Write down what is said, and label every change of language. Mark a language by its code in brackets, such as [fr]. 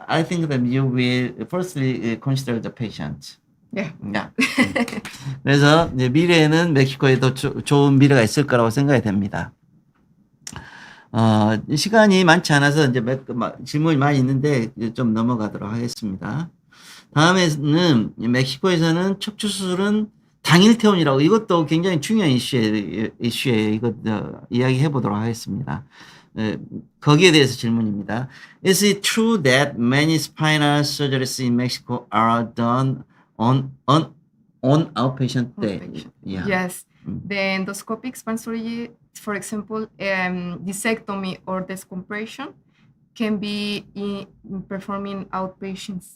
[en] I think that you will firstly consider the patient. Yeah. [ko] 그래서 이제 미래에는 멕시코에도 좋은 미래가 있을 거라고 생각이 됩니다. 시간이 많지 않아서 이제 질문이 많이 있는데 좀 넘어가도록 하겠습니다. 다음에는 멕시코에서는 척추 수술은 당일 퇴원이라고, 이것도 굉장히 중요한 이슈예요. 이거 이야기해 보도록 하겠습니다. 거기에 대해서 질문입니다. [en] Is it true that many spinal surgeries in Mexico are done on outpatient day? Yeah. Yes. The endoscopic spine surgery, for example, discectomy or descompression can be performed in outpatients.